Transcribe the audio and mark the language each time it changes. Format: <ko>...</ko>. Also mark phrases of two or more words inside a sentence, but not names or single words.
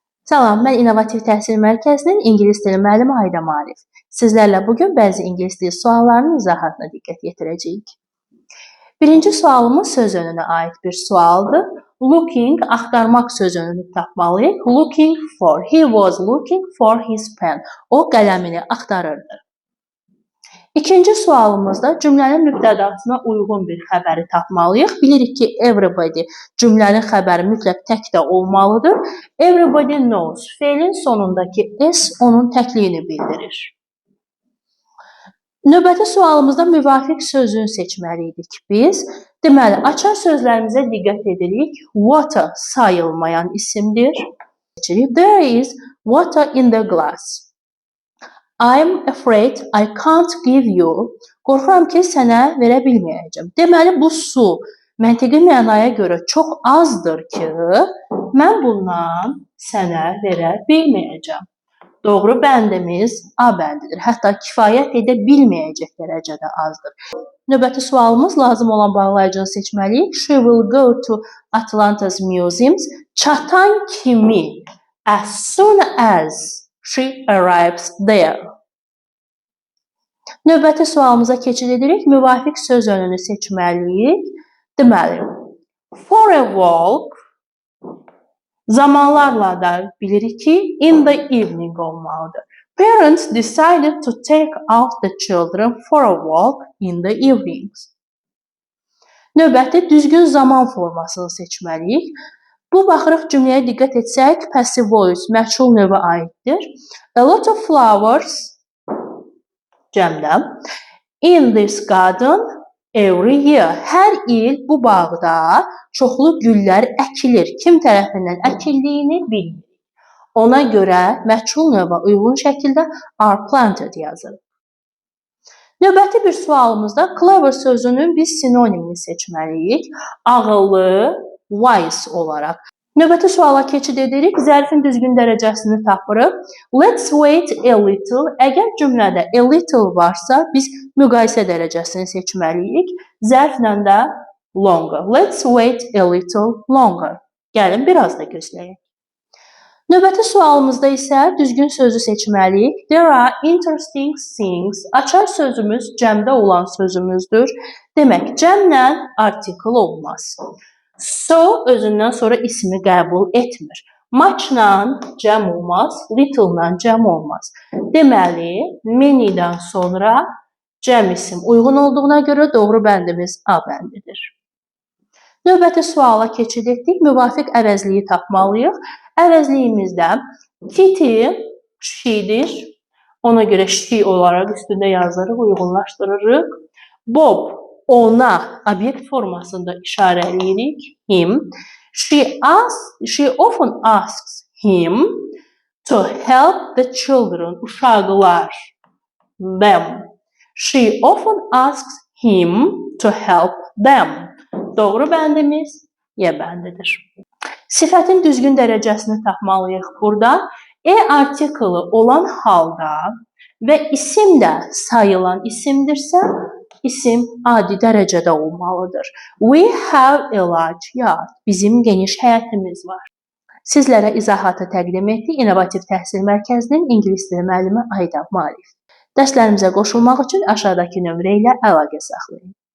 <az>Salam, mən İnnovativ Təhsil Mərkəzinin İngilis dili müəllimi Ayda Marif. Sizlərlə bugün bəzi ingilis dili suallarının izahatına diqqət yetirəcəyik. Birinci sualımız söz önünə aid bir sualdır. Looking, axtarmaq söz önünü tapmalıyıq.</az> <en>Looking for, he was looking for his pen.</en> <az>O qələmini axtarırdı. İkinci sualımızda cümlənin mübtədasına uyğun bir xəbəri tapmalıyıq. Bilirik ki, everybody cümlənin xəbəri mütləq tək də olmalıdır.</az> <en>Everybody knows.</en> <az>Fe'lin sonundakı s onun təkliyini bildirir. Növbəti sualımızda müvafiq sözünü seçməliydik biz. Deməli, açar sözlərimizə diqqət edirik. Water sayılmayan isimdir.</az> <en>There is water in the glass. I'm afraid I can't give you.</en> <az>Qorxuram ki, sənə verə bilməyəcəm. Deməli, bu su məntiqi mənaya görə çox azdır ki, mən bundan sənə verə bilməyəcəm. Doğru bəndimiz A bəndidir. Hətta kifayət edə bilməyəcək dərəcədə azdır. Növbəti sualımız lazım olan bağlayıcını seçməliyik.</az> <en>She will go to Atlanta's museums.</en> <az>Çatan kimi,</az> <en>as soon as she arrives there.</en> <az>Növbəti sualımıza keçid edirik. Müvafiq söz önünü seçməliyik. Deməli,</az> <en>for a walk</en> <az>zamanlarla da bilirik ki,</az> <en>in the evening olmalıdır. Parents decided to take out the children for a walk in the evenings.</en> <az>Növbəti düzgün zaman formasını seçməliyik. Bu baxırıq cümləyə diqqət etsək,</az> <en>passive voice</en> <az>məchul növə aiddir.</az> <en>A lot of flowers cəmdə. In this garden every year.</en> <az>Hər il bu bağda çoxlu güllər əkilir. Kim tərəfindən əkildiyini bilmirik. Ona görə məchul növə uyğun şəkildə</az> <en>are planted</en> <az>yazırıq. Növbəti bir sualımızda clever sözünün biz sinonimini seçməliyik. Ağıllı, wise olaraq. Növbəti suala keçid edirik. Zərfin düzgün dərəcəsini tapırıq.</az> <en>Let's wait a little.</en> <az>Əgər cümlədə</az> <en>a little</en> <az>varsa, biz müqayisə dərəcəsini seçməliyik. Zərflə də longer.</az> <en>Let's wait a little longer.</en> <az>Gəlin, biraz da gözləyək. Növbəti sualımızda isə düzgün sözü seçməliyik.</az> <en>There are interesting things.</en> <az>Açar sözümüz cəmdə olan sözümüzdür. Demək, cəmlə article olmaz. So özündən sonra ismi qəbul etmir. Muchla cəm olmaz, little'la cəm olmaz. Deməli, many'dən sonra cəm isim uyğun olduğuna görə doğru bəndimiz A bəndidir. Növbəti suala keçid etdik. Müvafiq əvəzliyi tapmalıyıq. Əvəzliyimizdə Kitty she'dir. Ona görə she olaraq üstündə yazırıq, uyğunlaşdırırıq. Bob ona obyekt formasında işarə edirik. Him.</az> <en>She often asks him to help the children.</en> <az>Uşaqlar. Them.</az> <en>She often asks him to help them.</en> <az>Doğru bəndimiz Y bəndidir. Sifətin düzgün dərəcəsini tapmalıyıq burada. Artiklı olan halda və isim də sayılan isimdirsə, isim adi dərəcədə olmalıdır.</az> <en>We have a large yard.</en> <az>Bizim geniş həyətimiz var. Sizlərə izahatı təqdim etdik. İnnovativ Təhsil Mərkəzinin İngilis dili müəllimi Ayda Marif. Dərslərimizə qoşulmaq üçün aşağıdakı nömrə ilə əlaqə saxlayın.</az>